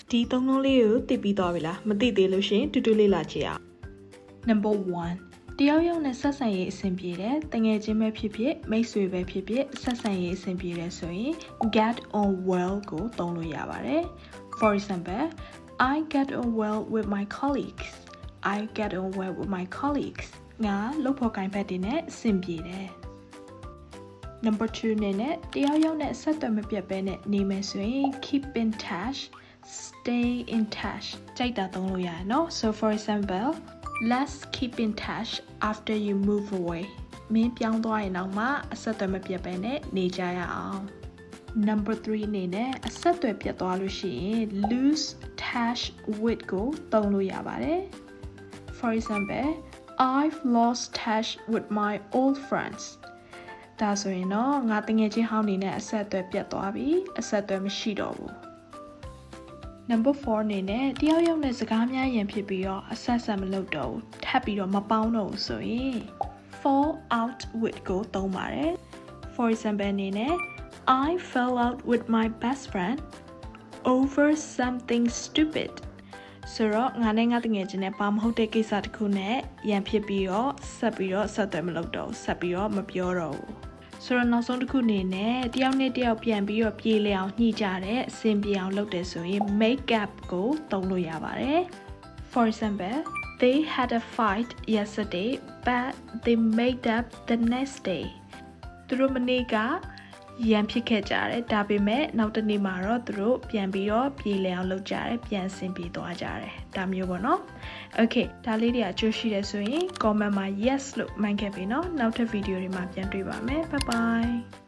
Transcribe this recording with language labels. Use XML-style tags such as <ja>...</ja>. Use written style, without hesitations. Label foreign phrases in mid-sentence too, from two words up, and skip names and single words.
<my>ဒီသုံးလုံးလေးကိုသိပြီးသွားပြီလားမသိသေးလို့ရှင်တူတူလေးလာကြည့်အောင် Number 1တယောက်ယောက်နဲ့ဆက်ဆံရေးအဆင်ပြေတယ်တငယ်ချင်းပဲဖြစ်ဖြစ်မိတ်ဆွေပဲဖြစ်ဖြစ်ဆက်ဆံရေးအဆင်ပြေတယ်ဆိုရင်</my> <en>get on well</en> <my>ကိုသုံးလို့ရပါတယ်</my> <en>For example I get on well with my colleagues I get on well with my colleagues</en> <my>ငါလုပ်ဖို့ကိုင်ဖက်တွေနဲ့အဆင်ပြေတယ် Number 2နဲ့တယောက်ယောက်နဲ့ဆက်သွယ်မ ပြတ်ဘဲနဲ့နေမယ်ဆိုရင်</my> <en>keep in touch stay in touch</en> <my>ကြိုက်တာသုံးလို့ရတယ်เนาะ</my> <en>So for example let's keep in touch after you move away</en> <my>မင်းပြောင်းသွားရင်တော့မှအဆက်အသွယ်မပြတ်ဘဲနဲ့နေကြရအောင် Number 3အနေနဲ့အဆက်အသွယ်ပြတ်သွားလို့ရှိရင်</my> <en>lose touch with</en> <my>ကိုသုံးလို့ရပါတယ်</my> <en>For example I've lost touch with my old friends</en> <my>ဒါဆိုရင်တော့ငါတငယ်ချင်းဟောင်းနေနဲ့အဆက်အသွယ်ပြတ်သွားပြီအဆက်အသွယ်မရှိတော့ဘူး Number 4အနေနဲ့တယောက်ယောက်နဲ့စကားများရင်ဖြစ်ပြီးတော့အဆက်ဆက်မလုပ်တော့ဘူးထပ် ပြီးတော့မပေါင်းတော့ဘူးဆိုရင်</my> <en>fall out with</en> <my>ကိုသုံးပါတယ်</my> <en>For example</en> <my>အနေနဲ့</my> <en>I fell out with my best friend over something stupid</en> <my>ဆိုတော့ငါနဲ့ငါတငယ်ချင်းနဲ့ဘာမဟုတ်တဲ့ကိစ္စ တစ်ခုနဲ့ရန်ဖြစ်ပြီးတော့ဆက်သွယ်မလုပ်တော့ဘူးဆက်ပြီးတော့မပြောတော့ဘူးဆိုတော့နောက်ဆုံးတစ်ခုအနေနဲ့တယောက် နဲ့တယောက်ပြန်ပြီးတော့ပြေးလည်အောင်ညှိကြတဲ့အဆင်ပြေအောင်လုပ်တယ်ဆိုရင်</my> <en>make up</en> <my>ကိုသုံးလို့ရပါတယ်</my> <en>For example they had a fight yesterday but they made up the next day</en> <my>သူတို့မနေ့ကရန်ဖြစ်ခဲ့ကြတယ်ဒါပေမဲ့နောက်တစ်နေ့မှာတော့သူတို့ပြန်ပြီးတော့ပြေးလည်အောင်လုပ်ကြတယ်ပြန်ဆင်ပြေသွားကြတယ်ဒါမျိုးပေါ့နော် Okay ဒါလေးတွေအကျိုးရှိတယ်ဆိုရင် comment မှာ yes လို့မှန်ခဲ့ပြီเนาะနောက်ထပ်ဗီဒီယိုတွေမှာပြန်တွေ့ပါမယ်</my> <en>bye bye</en>